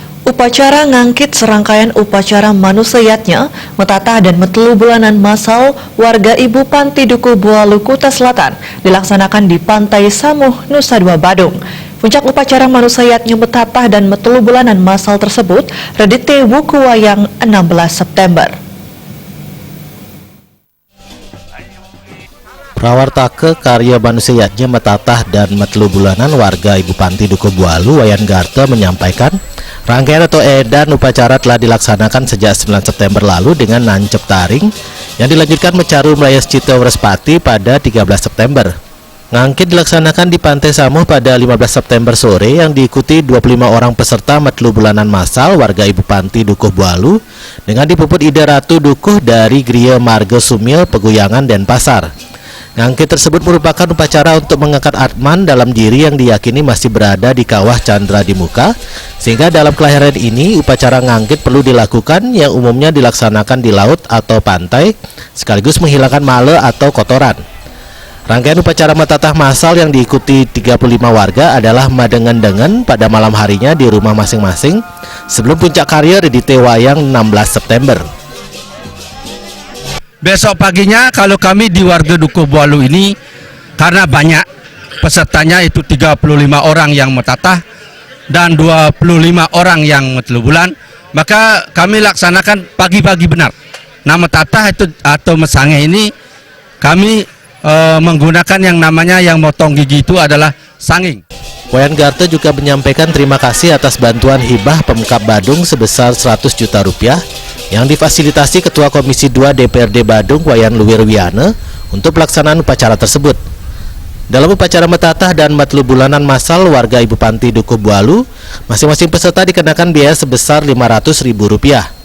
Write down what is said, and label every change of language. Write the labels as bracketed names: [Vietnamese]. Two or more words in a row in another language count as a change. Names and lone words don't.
[Indonesian] Upacara ngangkit serangkaian upacara manusayatnya, metatah dan metelu bulanan masal warga Ibu Panti Duku Bualu, Kuta Selatan dilaksanakan di Pantai Samuh, Nusa Dua, Badung. Puncak upacara manusayatnya metatah dan metelu bulanan masal tersebut redite wuku wayang 16 September. Prawartake karya manusayatnya metatah dan metelu bulanan warga Ibu Panti Duku Bualu, Wayan Garte menyampaikan rangkaian atau edan upacara telah dilaksanakan sejak 9 September lalu dengan nancep taring yang dilanjutkan mecaru melayas Cito Wrespati pada 13 September. Ngangkit dilaksanakan di Pantai Samuh pada 15 September sore yang diikuti 25 orang peserta metelu bulanan massal warga Ibu Panti Dukuh Bualu dengan dipuput Ida Ratu Dukuh dari Griya Marga Sumil, Peguyangan, Denpasar. Ngangkit tersebut merupakan upacara untuk mengangkat atman dalam diri yang diyakini masih berada di kawah Candra di muka, sehingga dalam kelahiran ini upacara ngangkit perlu dilakukan yang umumnya dilaksanakan di laut atau pantai, sekaligus menghilangkan male atau kotoran. Rangkaian upacara metatah massal yang diikuti 35 warga adalah madengen-dengen pada malam harinya di rumah masing-masing sebelum puncak karya redite wayang 16 September. Besok paginya kalau kami di warga Dukuh Bualu ini, karena banyak pesertanya itu 35 orang yang metatah dan 25 orang yang metelu bulan, maka kami laksanakan pagi-pagi benar. Nah, metatah itu atau mesange ini kami menggunakan yang namanya yang motong gigi itu adalah sanging. Wayan Garte juga menyampaikan terima kasih atas bantuan hibah Pemkab Badung sebesar 100 juta rupiah yang difasilitasi Ketua Komisi 2 DPRD Badung Wayan Luwirwiana untuk pelaksanaan upacara tersebut. Dalam upacara metatah dan metelu bulanan massal warga Ibu Panti Dukuh Bualu, masing-masing peserta dikenakan biaya sebesar Rp500.000.